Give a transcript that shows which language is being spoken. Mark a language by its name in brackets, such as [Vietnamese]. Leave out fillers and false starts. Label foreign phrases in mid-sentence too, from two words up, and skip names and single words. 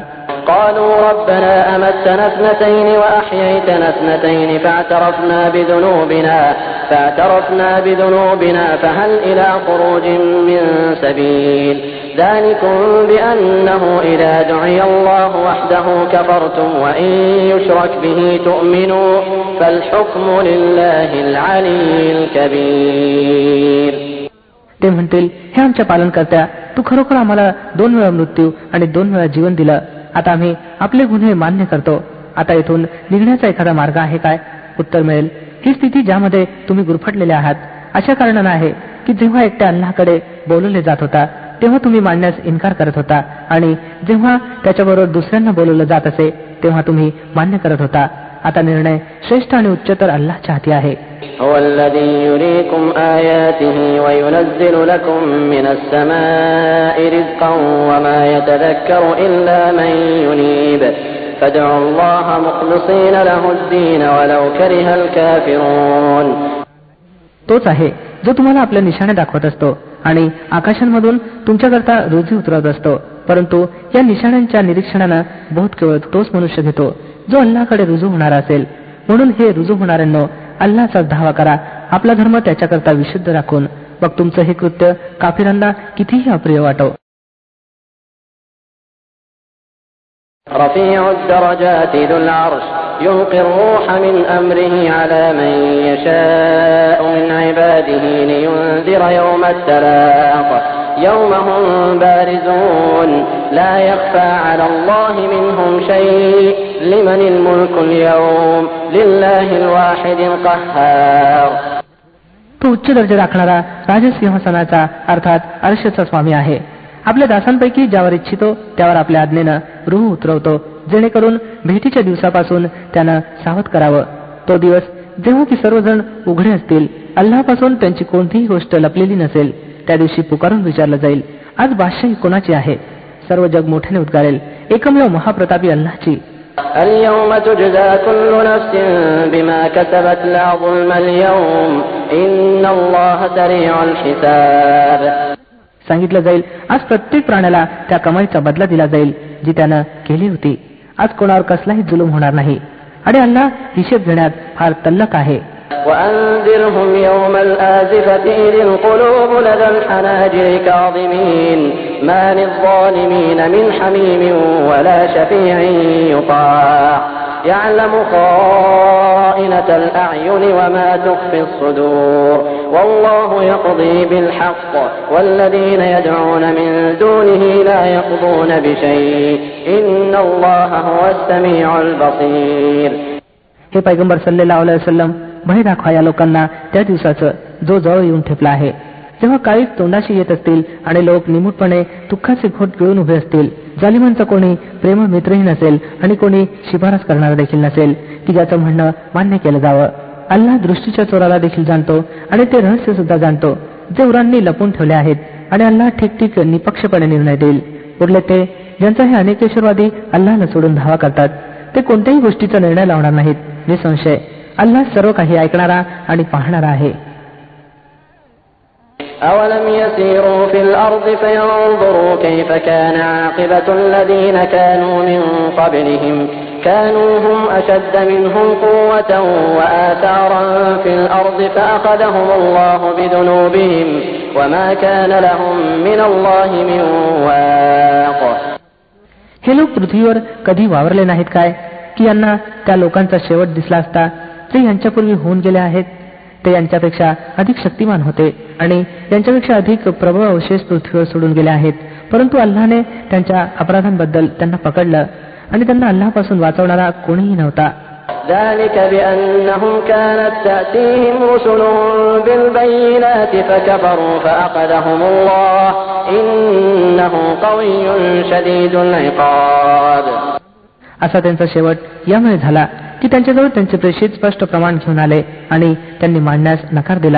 [Arabic] قالوا ربنا أمتنا اثنتين وأحييتنا اثنتين فاعترفنا بذنوبنا فهل إلى خروج من سبيل ذلكم بأنه إذا دعي الله وحده كفرتم وإن يشرك به تؤمنوا فالحكم لله العلي الكبير. [Marathi] ते म्हणतील, हे आमच्या पालनकर्त्या, तू खरोखर आम्हाला 2 वेळा मृत्यू आणि 2 वेळा जीवन दिलं. आता आम्ही आपले गुन्हे मान्य करतो. आता येथून निघण्याचा एखादा मार्ग आहे काय? उत्तर मिळेल, ही स्थिती ज्यामध्ये तुम्ही गुरफटलेले आहात अशा कारणानं आहे की जेव्हा एकट्या अल्लाहकडे बोलवले जात होता तेव्हा तुम्ही मानण्यास इन्कार करत होता आणि जेव्हा त्याच्याबरोबर दुसऱ्यांना बोलवलं जात असे तेव्हा तुम्ही मान्य करत होता. आता निर्णय श्रेष्ठ आणि उच्चतर अल्लाहच्या हाती आहे. [Arabic] هو الذي يريكم آياته وينزل لكم من السماء رزقا وما يتذكر إلا من ينيب فادعوا الله مخلصين له الدين ولو كره الكافرون. [Marathi] तोच आहे जो तुम्हाला आपल्या निशाणे दाखवत असतो आणि आकाशांमधून तुमच्याकरता रोजी उतरवत असतो, परंतु या निशाण्यांच्या निरीक्षणानं बहुत केवळ तोच मनुष्य घेतो जो अल्लाहकडे रुजू होणारा असेल. म्हणून हे रुजू होणाऱ्यांनो, अल्लाहचाच धावा करा, आपला धर्म त्याच्याकरता विशुद्ध राखून. मग तुमचं हे कृत्य काफिरांना कितीही अप्रिय वाटो. [Arabic] رفيع الدرجات ذو العرش يلقي الروح من أمره على من يشاء من عباده لينذر يوم التلاق يوم هم بارزون لا يخفى على الله منهم شيء لمن الملك اليوم لله الواحد القهار. [Marathi] तो उच्च दर्जा राखणारा राजसिंहासनाचा अर्थात अर्शचा स्वामी आहे. आपल्या दासांपैकी ज्यावर इच्छितो त्यावर आपल्या आज्ञेनं रूह उतरवतो, जेणेकरून भेटीच्या दिवसापासून त्यानं सावध करावं. तो दिवस जेव्हा की सर्वजण उघडे असतील, अल्लाहपासून त्यांची कोणतीही गोष्ट लपलेली नसेल, त्या दिवशी पुकारून विचारलं जाईल, आज बादशाही कोणाची आहे? सर्व जग मोठ्याने उद्गारेल, एकमेव महाप्रतापी अल्लाहची. [Arabic] اليوم تجزى كل نفس بما كسبت لا ظلم اليوم إن الله سريع الحساب. [Marathi] सांगितलं जाईल, आज प्रत्येक प्राण्याला त्या कमाईचा बदला दिला जाईल जी त्यानं केली होती. आज कोणावर कसलाही जुलूम होणार नाही आणि अल्लाह हिशेब घेण्यात फार तल्लक आहे. [Arabic] وأنذرهم يوم الآزفة إذ القلوب لدى الحناجر كاظمين ما للظالمين من حميم ولا شفيع يطاع يعلم خائنة الأعين وما تخفي الصدور والله يقضي بالحق والذين يدعون من دونه لا يقضون بشيء إن الله هو السميع البصير. [Marathi] हे पैगंबर [Arabic] صلى الله عليه وسلم, [Marathi] भय दाखवा या लोकांना त्या दिवसाचं जो जवळ येऊन ठेपला आहे, जेव्हा काळीच तोंडाशी येत असतील आणि लोक निमूटपणे दुःखाचे घोट गिळून उभे असतील. जालिमांचा कोणी प्रेम मित्रही नसेल आणि कोणी शिफारस करणारा देखील नसेल की ज्याचं म्हणणं मान्य केलं जावं. अल्लाह दृष्टीच्या चोराला देखील जाणतो आणि ते रहस्य सुद्धा जाणतो जे उरांनी लपून ठेवले आहेत. आणि अल्लाह ठीक निपक्षपणे निर्णय देईल. उरले ते ज्यांचा हे अनेकेश्वरवादी अल्लाहला सोडून धावा करतात, ते कोणत्याही गोष्टीचा निर्णय लावणार नाहीत. निसंशय अल्लाह सर्व काही ऐकणारा आणि पाहणारा आहे. [Arabic] أولم يسيروا في الأرض فينظروا كيف كان عاقبة الذين كانوا من قبلهم كانوا هم أشد منهم قوة وآثارا في الأرض فأخذهم الله بذنوبهم وما كان لهم من الله من واق. [Marathi] हे लोक पृथ्वीवर कधी वावरले नाहीत काय की यांना त्या लोकांचा शेवट दिसला असता जे यांच्यापूर्वी होऊन गेले आहेत. ते यांच्यापेक्षा अधिक शक्तिमान होते आणि यांच्यापेक्षा अधिक प्रबळ अवशेष पृथ्वीवर सोडून गेले आहेत. परंतु अल्लाहने त्यांच्या अपराधांबद्दल त्यांना पकडलं आणि त्यांना अल्लाहपासून वाचवणारा कोणीही नव्हता. [Arabic] ذلك بأنهم كانت تأتيهم رسلهم بالبينات فكفروا فأخذهم الله إنه قوي شديد العقاب. [Marathi] असा त्यांचा शेवट यामुळे झाला की त्यांच्याजवळ त्यांचे प्रेषित स्पष्ट प्रमाण घेऊन आले आणि त्यांनी मांडण्यास नकार दिला.